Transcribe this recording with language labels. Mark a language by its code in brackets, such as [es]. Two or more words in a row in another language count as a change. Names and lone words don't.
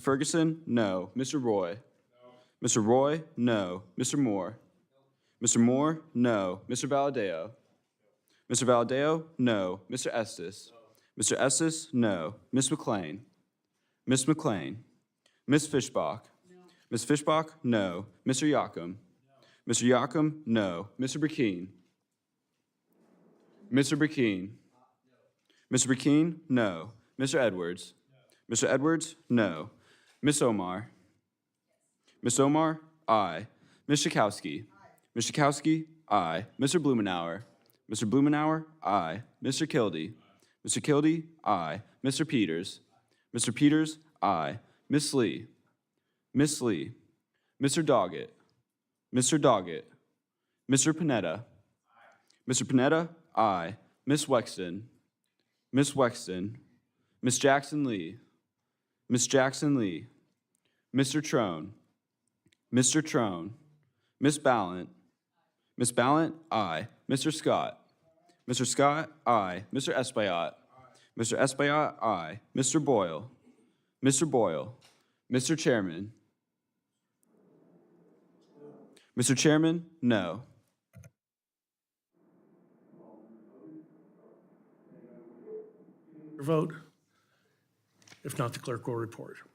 [en] Ferguson, no. Mr. Roy, Mr. Roy, no. Mr. Moore, Mr. Moore, no. Mr. Valadeo, Mr. Valadeo, no. Mr. Estes, Mr. Estes, no. Ms. McLean, Ms. McLean, Ms. Fishbach, Ms. Fishbach, no. Mr. Yocum, Mr. Yocum, no. Mr. Burkeen, Mr. Burkeen, Mr. Burkeen, no. Mr. Edwards, Mr. Edwards, no. Ms. Omar, Ms. Omar, aye. Ms. Schakowsky, Ms. Schakowsky, aye. Mr. Blumenauer, Mr. Blumenauer, aye. Mr. Kildee, Mr. Kildee, aye. Mr. Peters, Mr. Peters, aye. Ms. Lee, Ms. Lee, Mr. Doggett, Mr. Doggett, Mr. Panetta, Mr. Panetta, aye. Miss Wexton, Miss Wexton, Miss Jackson Lee, Miss Jackson Lee, Mr. Trone, Mr. Trone, Miss Ballant, Miss Ballant, aye. Mr. Scott, Mr. Scott, aye. Mr. Espaillat, Mr. Espaillat, aye. Mr. Boyle, Mr. Boyle, Mr. Chairman, Mr. Chairman, no. Your vote? If not, the clerk will report.